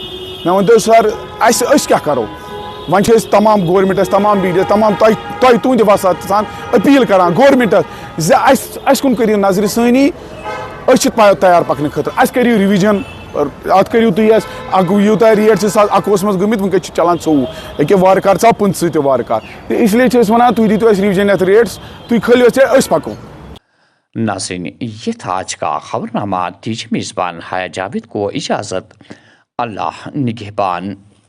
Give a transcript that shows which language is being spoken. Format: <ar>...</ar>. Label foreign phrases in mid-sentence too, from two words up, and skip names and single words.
<ks>مےٚ ؤنۍتو سر أسۍ کیٛاہ کرو. وۄنۍ چھِ أسۍ تمام گورمنٹس تمام میٖڈیا تمام تۄہہِ تُہنٛدِ وسعت سان اپیٖل کران گورمنٹس زِ اَسہِ کُن کٔرِو نظرِ ثٲنی. أسۍ چھِ تیار پکنہٕ خٲطرٕ اَسہِ کٔرِو رِوِجن اتھ کٔرِو تُہۍ اَسہِ یوٗتاہ ریٹ چھِ 2021 منٛز گٔمٕتۍ وٕنکٮ۪س چھِ چلان 24 أکیاہ وارٕ کارٕ ژاو 25 تہِ وارٕ کارٕ تہٕ اِسلیے چھِ أسۍ ونان تُہۍ دِیِو اَسہِ رِوِجن یتھ ریٹس تُہۍ کھٲلِو أسۍ پکو.</ks> <ur>ناظرین یہ تھا آج کا خبرنامہ. دیجیے میزبان حیا جاوید کو اجازت. اللہ نگہبان.</ur>